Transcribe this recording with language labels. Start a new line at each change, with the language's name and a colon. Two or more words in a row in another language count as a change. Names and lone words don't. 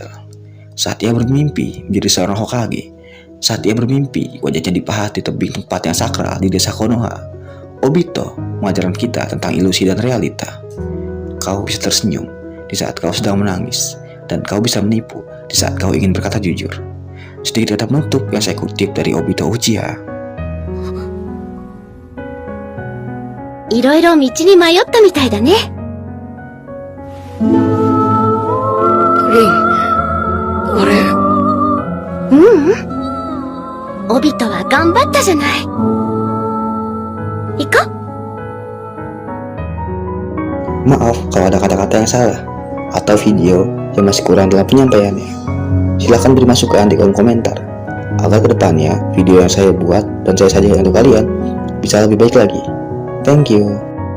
Indonesian: Saat ia bermimpi menjadi seorang Hokage. Saat ia bermimpi wajahnya dipahat di tebing tempat yang sakral di desa Konoha. Obito mengajarkan kita tentang ilusi dan realita. Kau bisa tersenyum di saat kau sedang menangis, dan kau bisa menipu di saat kau ingin berkata jujur. Sedikit kata penutup yang saya kutip dari Obito Uchiha.
Japanese: いろいろ道に迷ったみたいだね。リン、あれ。オビトは頑張ったじゃない。行こう。
Indonesian: Maaf kalau ada kata-kata yang salah atau video yang masih kurang dalam penyampaiannya. Silahkan beri masukan di kolom komentar agar kedepannya video yang saya buat dan saya sajikan untuk kalian bisa lebih baik lagi.
English: Thank you.